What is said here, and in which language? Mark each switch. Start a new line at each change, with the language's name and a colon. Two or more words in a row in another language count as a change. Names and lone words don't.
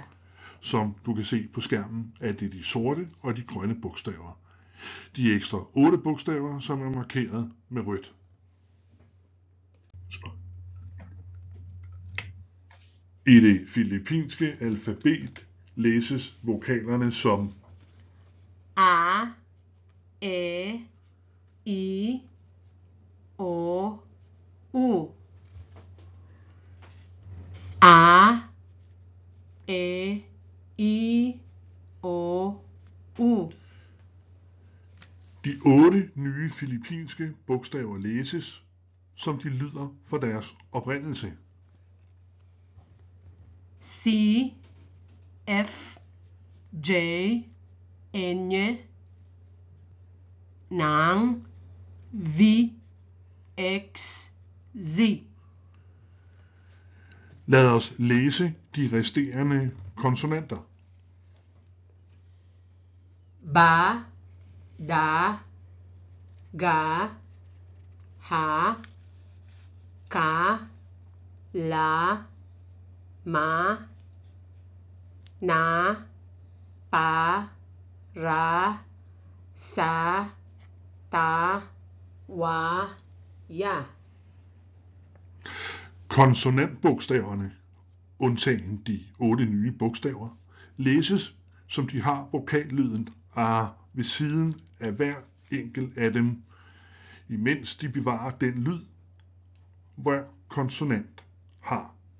Danish: Som du kan se på skærmen, er det de sorte og de grønne bogstaver. De ekstra 8 bogstaver, som er markeret med rødt. I det filippinske alfabet læses vokalerne som
Filipino: A, E, I, O, U. A, E, I, O, U.
Danish: De 8 nye filippinske bogstaver læses, som de lyder for deres oprindelse.
Filipino: C, F, J, N, Nang, V, X, Z.
Danish: Lad os læse de resterende konsonanter.
Filipino: Ba, da, ga, ha, ka, la, ma, na, pa, ra, sa, ta, wa, ja.
Danish: Konsonantbogstaverne, undtagen de 8 nye bogstaver, læses, som de har vokallyden A ved siden af hver enkelt af dem, imens de bevarer den lyd, hver konsonant har.